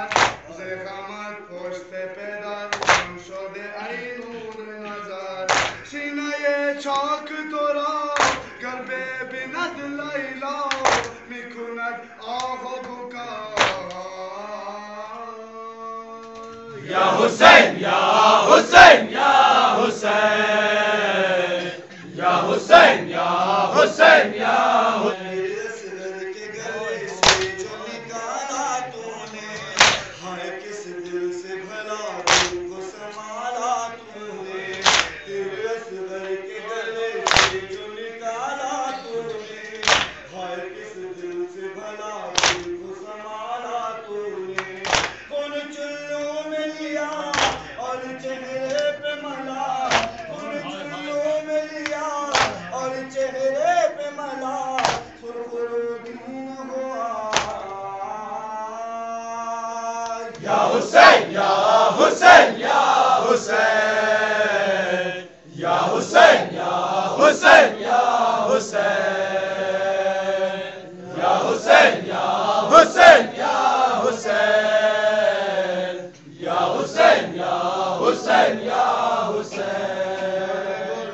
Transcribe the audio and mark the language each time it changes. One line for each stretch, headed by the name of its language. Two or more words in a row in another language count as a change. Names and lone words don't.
Persian: زخامت پشت پدر خم شده ای نور نظر، سینه چاک تو را گر ببیند لیلا میکند آه و بکا.
Arabic: یا حسین یا حسین یا حسین، یا حسین یا حسین یا حسین.
Urdu: اصغر کے گلے سے جو نکالا تو نے، ہائے کس دل سے بھلا دل کو سنبھالا تو نے. تیرے اصغر کے گلے سے جو نکالا تو نے، ہائے کس دل سے بھلا دل کو سنبھالا تو نے. کون چلو میں لیا اور چہرے پہ ملا، کون چلو میں لیا اور چہرے پہ ملا، سرخرودین ہوا.
Arabic: یا حسین یا حسین یا حسین، یا حسین یا حسین یا حسین، یا حسین یا حسین یا حسین، یا حسین یا حسین یا حسین.